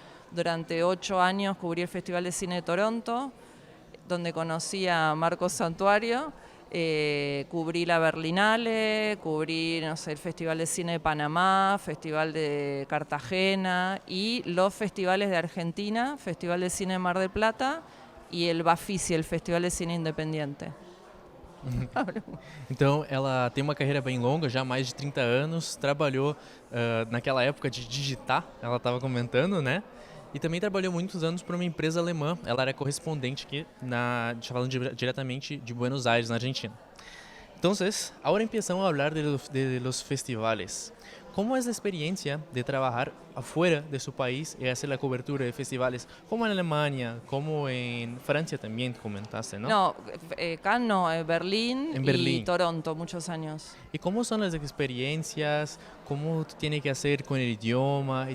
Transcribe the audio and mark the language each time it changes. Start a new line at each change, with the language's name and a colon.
Spanish: Durante 8 años cubrí el Festival de Cine de Toronto, donde conocí a Marcos Santuario, cubrí la Berlinale, cubrí el Festival de Cine de Panamá, Festival de Cartagena y los festivales de Argentina, Festival de Cine de Mar del Plata y el Bafisi, el Festival de Cine Independiente.
Portuguese: Então, ela tem uma carreira bem longa, já mais de 30 anos, trabalhou naquela época de digitar, ela estava comentando, né? E também trabalhou muitos anos para uma empresa alemã. Ela era correspondente aqui, falando diretamente de Buenos Aires, na Argentina. Então, agora
Spanish: empezamos
Portuguese: a falar
Spanish: de los festivales. ¿Cómo es la experiencia de trabajar afuera de su país y hacer la cobertura de festivales? Como en Alemania, como en Francia también comentaste, ¿no? No, Cannes no, Berlín y Toronto, muchos años. ¿Y cómo son las experiencias? ¿Cómo tiene que hacer con el idioma?